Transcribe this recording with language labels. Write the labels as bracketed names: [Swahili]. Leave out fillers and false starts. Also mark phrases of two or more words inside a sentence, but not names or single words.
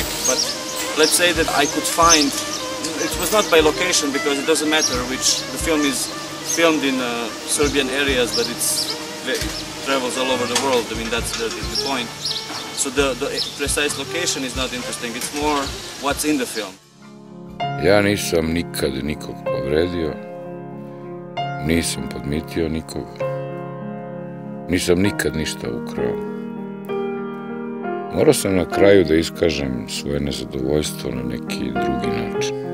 [English] But let's say that I could find, it was not by location because it doesn't matter which, the film is filmed in Serbian areas, but it travels all over the world. I mean, that's the point. So the precise location is not interesting, it's more what's in the film. [Serbian] Ja nisam nikad nikog povredio, nisam podmitio nikog, nisam nikad ništa ukrao. Morao sam na kraju da iskažem svoje nezadovoljstvo na neki drugi način.